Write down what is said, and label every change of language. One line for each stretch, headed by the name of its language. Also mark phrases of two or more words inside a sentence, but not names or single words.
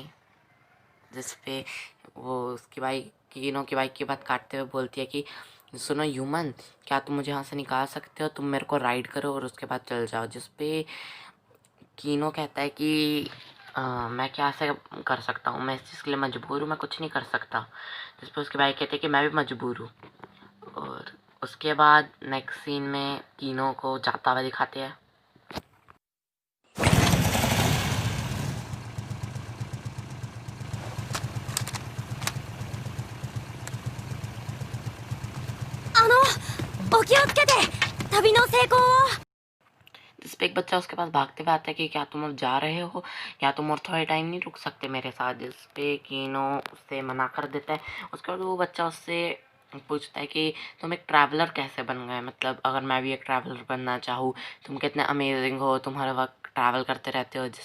Hindi: जिस पे वो उसकी बाइक किनो की बाइक की बात काटते हुए बोलती है कि सुनो ह्यूमन, क्या तुम मुझे यहाँ से निकाल सकते हो, तुम मेरे को राइड करो और उसके बाद चल जाओ। जिस पे कीनो कहता है कि मैं क्या से कर सकता हूँ, मैं इस चीज़ के लिए मजबूर हूँ, मैं कुछ नहीं कर सकता। जिस पर उसके भाई कहते हैं कि मैं भी मजबूर हूँ। और उसके बाद
English: next scene
Hindi: में कीनो को जाता हुआ दिखाते हैं।
Japanese: お気をつけて旅の成功を
Hindi: जिस पे एक बच्चा उसके पास भागते हुए आता है कि क्या तुम अब जा रहे हो, या तुम और थोड़े टाइम नहीं रुक सकते मेरे साथ। जिस पे कीनो उससे मना कर देता है। उसके बाद वो बच्चा उससे पूछता है कि तुम एक ट्रैवलर कैसे बन गए, मतलब अगर मैं भी एक ट्रैवलर बनना चाहूँ, तुम कितने अमेजिंग हो, तुम हर वक्त ट्रैवल करते रहते हो।